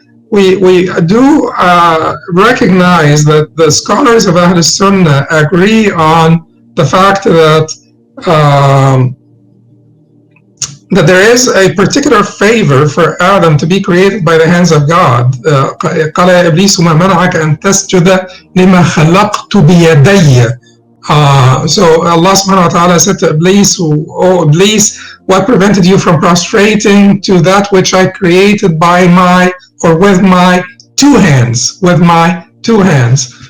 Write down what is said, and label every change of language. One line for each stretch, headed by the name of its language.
English: We do recognize that the scholars of Ahl Sunnah agree on the fact that that there is a particular favor for Adam to be created by the hands of God.
Arabic: قال يا إبليس ما منعك أن تسجد لما خلقت بيدي.
English: So Allah subhanahu wa ta'ala said to Iblis, "Oh Iblis, what prevented you from prostrating to that which I created by my, or with my two hands, with my two hands?"